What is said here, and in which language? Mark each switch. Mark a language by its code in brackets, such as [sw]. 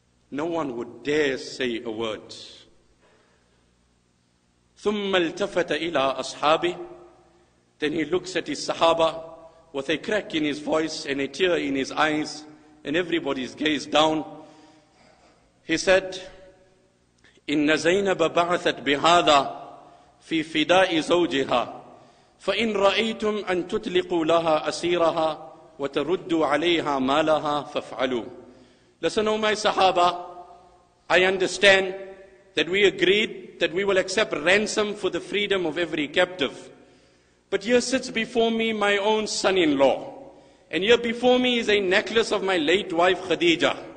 [en] No one would dare say a word. [ar] ثم التفت إلى أصحابه. [en] Then he looks at his Sahaba with a crack in his voice and a tear in his eyes, and everybody's gaze down. He said, [ar] إن زينب بعثت بهذا في فداء زوجها فإن رأيتم أن تطلقوا لها أسيرها وتردوا عليها مالها فافعلوا. [en] Listen, O my Sahaba, I understand that we agreed that we will accept ransom for the freedom of every captive. But here sits before me my own son-in-law. And here before me is a necklace of my late wife Khadija.